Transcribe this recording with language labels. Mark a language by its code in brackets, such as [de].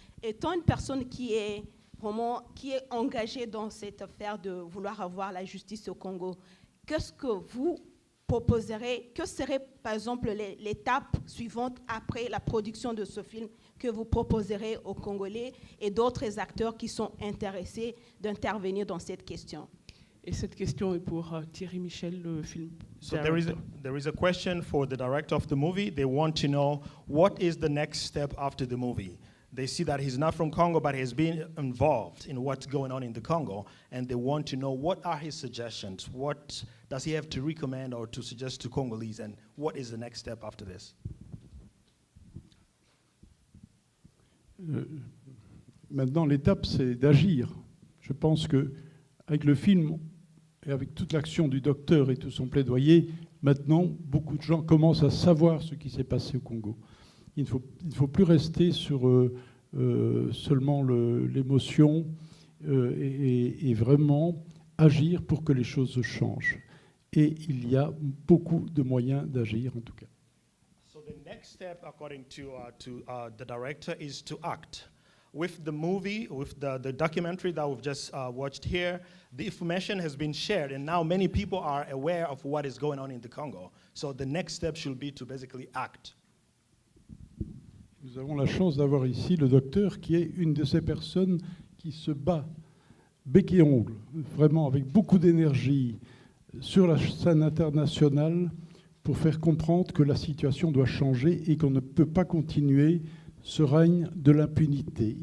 [fr] Étant une personne qui est engagée dans cette affaire de vouloir avoir la justice au Congo, qu'est-ce que vous proposerez, que serait par exemple l'étape suivante après la production de ce film que vous proposerez aux Congolais et d'autres acteurs qui sont intéressés d'intervenir dans cette question? Et cette question est pour Thierry Michel, le film. [en] So there is a question for the director of the movie. They want to know what is the next step after the movie. They see that he's not from Congo, but he's been involved in what's going on in the Congo, and they want to know what are his suggestions. What does he have to recommend or to suggest to Congolese, and what is the next step after this? [fr] Maintenant, l'étape, c'est d'agir. Je pense qu'avec le film et avec toute l'action du docteur et tout son plaidoyer, maintenant, beaucoup de gens commencent à savoir ce qui s'est passé au Congo. Il ne faut plus rester sur seulement l'émotion et vraiment agir pour que les choses changent. Et il y a beaucoup de moyens d'agir, en tout cas. [en] So the next step, according to the director, is to act. With the movie, with the documentary that we've just watched here, the information has been shared, and now many people are aware of what is going on in the Congo. So the next step should be to basically act. [fr] Nous avons la chance d'avoir ici le docteur qui est une de ces personnes qui se bat bec et ongle, vraiment avec beaucoup d'énergie sur la scène internationale pour faire comprendre que la situation doit changer et qu'on ne peut pas continuer ce règne de l'impunité.